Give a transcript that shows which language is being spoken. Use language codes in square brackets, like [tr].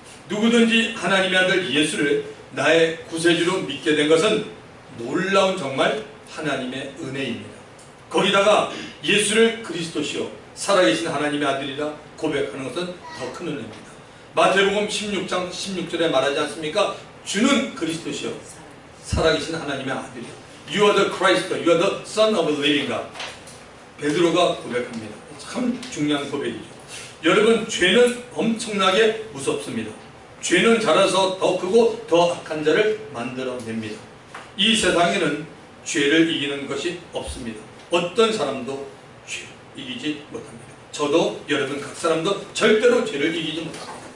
[ko] 누구든지 하나님의 아들 예수를 나의 구세주로 믿게 된 것은 놀라운 정말 하나님의 은혜입니다. 거기다가 예수를 그리스도시요 살아계신 하나님의 아들이라 고백하는 것은 더 큰 은혜입니다. 마태복음 16장 16절에 말하지 않습니까? 주는 그리스도시요 살아계신 하나님의 아들이요 [en] You are the Christ, you are the Son of the living God. [ko] 베드로가 고백합니다. 참 중요한 고백이죠. 여러분, 죄는 엄청나게 무섭습니다. 죄는 자라서 더 크고 더 악한 자를 만들어냅니다. 이 세상에는 죄를 이기는 것이 없습니다. 어떤 사람도 죄를 이기지 못합니다. 저도 여러분 각 사람도 절대로 죄를 이기지 못합니다.